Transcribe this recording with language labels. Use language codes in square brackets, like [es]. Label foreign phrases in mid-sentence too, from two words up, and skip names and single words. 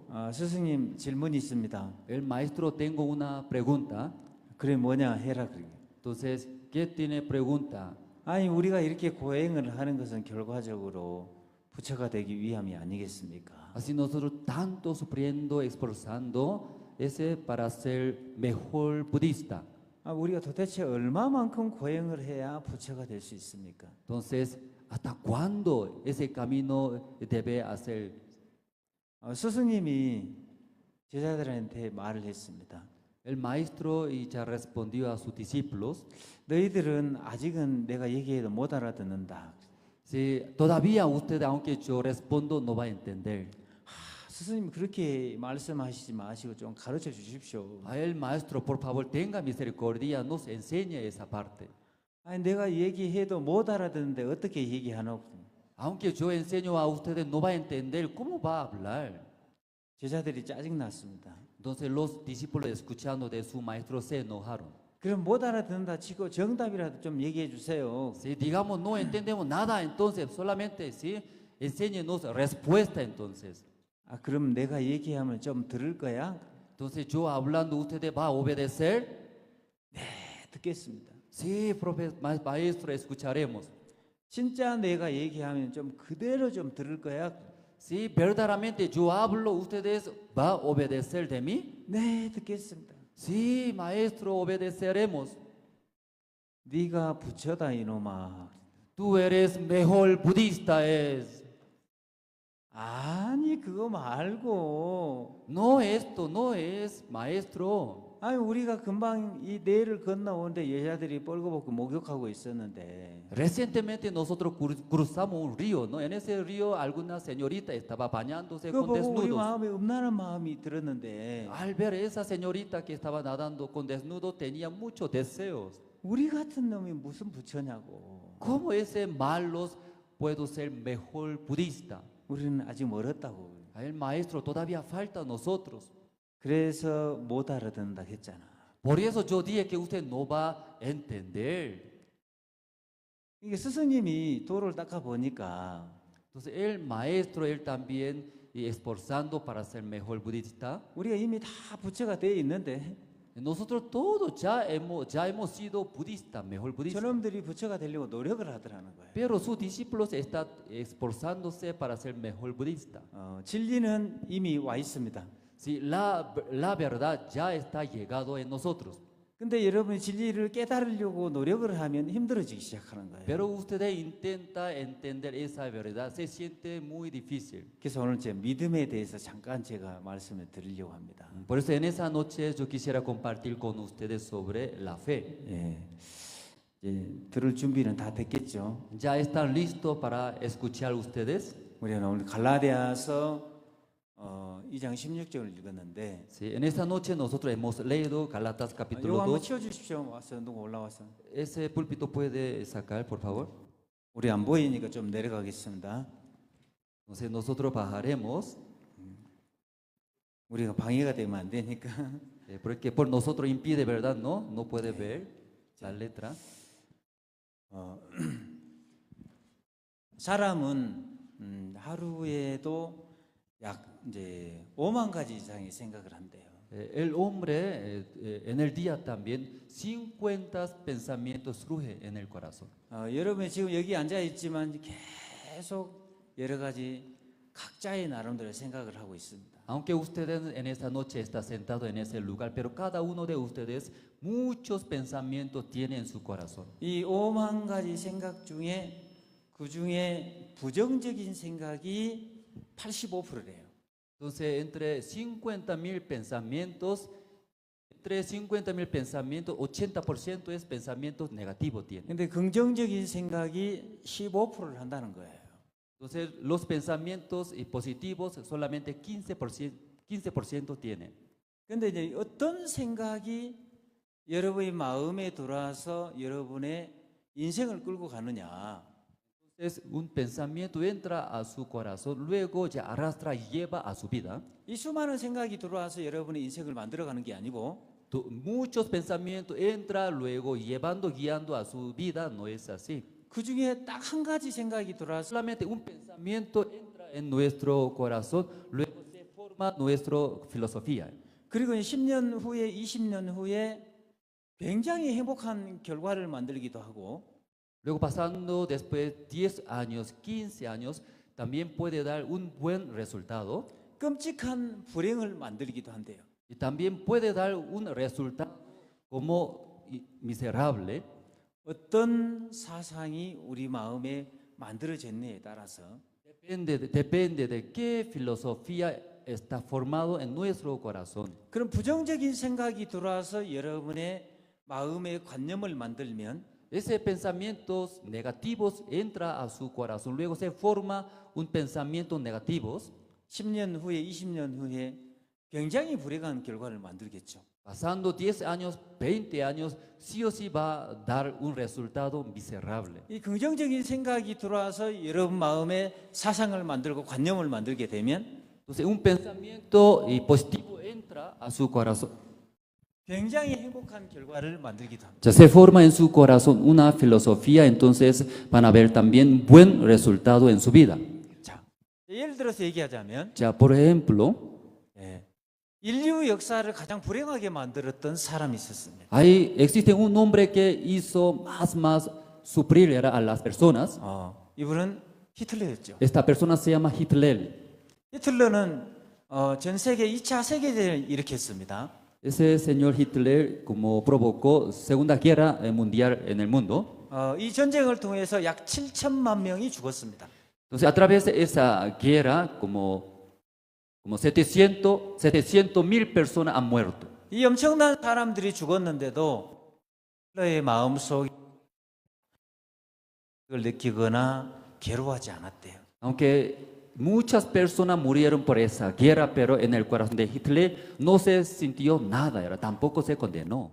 [ko] 스승님 질문이 있습니다. [es] El maestro, tengo una pregunta. [ko] 그래 뭐냐 해라 그래. [es] Entonces, ¿qué tiene pregunta? [ko] 아니 우리가 이렇게 고행을 하는 것은 결과적으로 부처가 되기 위함이 아니겠습니까? [es] Así nosotros tanto sufriendo, esforzando, ese para ser mejor budista. [ko] 우리가 도대체 얼마만큼 고행을 해야 부처가 될 수 있습니까? [es] Entonces, ¿hasta cuándo ese camino debe hacer? [ko] 스승님이 제자들한테 말을 했습니다. [es] El maestro ya respondió a sus discípulos. [ko] 너희들은 아직은 내가 얘기해도 못 알아듣는다. [es] Sí, todavía usted, aunque yo respondo, no va a entender. [ko] 스승님 그렇게 말씀하시지 마시고 좀 가르쳐 주십시오. [es] A el maestro, por favor, tenga misericordia, nos enseñe esa parte. [ko] 아니 내가 얘기해도 못 알아듣는데 어떻게 얘기하노? [es] Aunque yo enseño a ustedes, no va a entender, ¿cómo va a hablar? [ko] 제자들이 짜증 났습니다. [es] Entonces los discípulos, escuchando de su maestro, se enojaron. [ko] 그럼 못 알아듣는다 치고 정답이라도 좀 얘기해 주세요. [es] Si digamos no entendemos nada, entonces solamente sí, enséñenos respuesta entonces. [ko] 그럼 내가 얘기하면 좀 들을 거야? [es] Entonces yo hablando, ¿ustedes va a obedecer? [ko] 네, 듣겠습니다. [es] Sí, maestro, escucharemos. [ko] 진짜 내가 얘기하면 좀 그대로 좀 들을 거야? [es] Si verdaderamente yo hablo, ¿ustedes va a obedecer de mí? [ko] 네, 듣겠습니다. [es] Sí, maestro, obedeceremos. [ko] 네가 부처다 이놈아. [es] Tú eres mejor budista es. [ko] 아니 그거 말고. [es] No, esto no es, maestro. [ko] 아니 우리가 금방 이 내를 건너오는데 여자들이 뻘거벗고 목욕하고 있었는데. [es] Recientemente nosotros cruzamos un río, ¿no? En ese río alguna señorita estaba bañándose [ko] 그거 [es] con [ko] 보고 우리 [es] desnudos. [ko] 마음에 음란한 마음이 들었는데. [es] Al ver esa señorita que estaba nadando con desnudo, tenía muchos deseos. [ko] 우리 같은 놈이 무슨 부처냐고. [es] ¿Cómo ese malos puedo ser mejor budista? [ko] 우리는 아직 멀었다고. [es] El maestro todavía falta a nosotros. [ko] 그래서 못 알아듣는다 했잖아. [es] Por eso yo dije que usted no va a entender. [ko] 이게 스승님이 도를 닦아 보니까 [es] Entonces el maestro, él también y esforzando para ser mejor budista. [ko] 우리가 이미 다 부처가 돼 있는데 [es] Nosotros todos ya hemos sido budistas, mejor budistas. [ko] 저놈들이 부처가 되려고 노력을 하더라는 거예요. [es] Pero sus discípulos están esforzándose para ser mejor budista. [ko] 진리는 이미 와 있습니다. [es] Sí, la verdad ya está llegado en nosotros. [ko] 근데 여러분이 진리를 깨달으려고 노력을 하면 힘들어지기 시작하는 거예요. [es] Pero ustedes intentan entender esa verdad, se siente muy difícil. [ko] 그래서 오늘 제 믿음에 대해서 잠깐 제가 말씀을 드리려고 합니다. [es] Por eso en esa noche yo quisiera compartir con ustedes sobre la fe. [ko] 예, 이제 들을 준비는 다 됐겠죠. [es] ¿Ya están listos para escuchar ustedes? [ko] 우리는 오늘 갈라디아서 2장 16절을 읽었는데 [es] Sí, en esta noche nosotros hemos leído Galatas [ko] 이거 [es] capítulo [ko] 한번 [es] 2. [ko] 치워주십시오. 왔어, 누구 올라왔어? [es] Ese púlpito puede sacar, por favor. [ko] 우리 안 보이니까 좀 내려가겠습니다. [es] Entonces nosotros bajaremos, [ko] 우리가 방해가 되면 안 되니까. [es] porque por nosotros impide, ¿verdad? No puede ver la letra. [ko] 사람은 하루에도 약 이제 5만 가지 이상의 생각을 한대요. [es] El hombre en el día también 50 pensamientos surgen en el corazón. [ko] 여러분이 지금 여기 앉아 있지만 계속 여러 가지 각자의 나름대로 생각을 하고 있습니다. [es] Aunque ustedes en esta noche están sentados en ese lugar, pero cada uno de ustedes muchos pensamientos tiene en su corazón. [ko] 이 5만 가지 생각 중에 그 중에 부정적인 생각이 85%래요. [es] Entonces, entre 50,000 pensamientos, 80% es pensamientos negativos tiene. [ko] 근데 긍정적인 생각이 15%를 한다는 거예요. [es] Entonces, los pensamientos positivos solamente 15% tienen. [ko] 근데 이제 어떤 생각이 여러분의 마음에 들어와서 여러분의 인생을 끌고 가느냐. [es] Entonces, un pensamiento entra a su corazón, luego ya arrastra y lleva a su vida. [ko] 이 수많은 생각이 들어와서 여러분의 인생을 만들어가는 게 아니고 [es] Muchos pensamientos entran luego llevando, guiando a su vida, no es así. [ko] 그 중에 딱 한 가지 생각이 들어와서 [es] Solamente un pensamiento entra en nuestro corazón, luego se forma nuestra filosofía. [ko] 그리고 10년 후에 20년 후에 굉장히 행복한 결과를 만들기도 하고 [es] Luego pasando después 10 años, 15 años, también puede dar un buen resultado. [ko] 끔찍한 불행을 만들기도 한대요. [es] Y también puede dar un resultado como miserable. [ko] 어떤 사상이 우리 마음에 만들어졌느냐에 따라서 [es] Depende de qué filosofía está formado en nuestro corazón. [ko] 그런 부정적인 생각이 들어와서 여러분의 마음의 관념을 만들면 [es] Ese pensamientos negativos entra a su corazón, luego se forma un pensamiento negativos. [ko] 10년 후에 20년 후에 굉장히 불행한 결과를 만들겠죠. [es] Pasando 10 años, 20 años, sí o sí va a dar un resultado miserable. [ko] 이 긍정적인 생각이 들어와서 여러분 마음에 사상을 만들고 관념을 만들게 되면 [es] Entonces, un pensamiento positivo entra a su corazón. [ko] 굉장히 행복한 결과를 만들기도 합니다. [es] Ya se forma en su corazón una filosofía, entonces van a ver también buen resultado en su vida. [ko] 자, 예를 들어서 얘기하자면 [es] Ya, por ejemplo, [ko] 인류 역사를 가장 불행하게 만들었던 사람이 있었습니다. [es] ahí existe un hombre que hizo más sufrir a las personas. [ko] 이분은 히틀러였죠. [es] Esta persona se llama Hitler. [ko] 히틀러는 전 세계 2차 세계대전을 일으켰습니다. [es] Ese señor Hitler como provocó Segunda Guerra Mundial en el mundo. [ko] 이 전쟁을 통해서 약 7천만 명이 죽었습니다. [es] Entonces, a través de esa guerra, como 700,000 personas han muerto. [ko] 이 엄청난 사람들이 죽었는데도 히틀러의 마음속에 을 느끼거나 괴로워하지 않았대요. [es] Aunque muchas personas murieron por esa guerra, pero en el corazón de Hitler no se sintió nada, tampoco se condenó.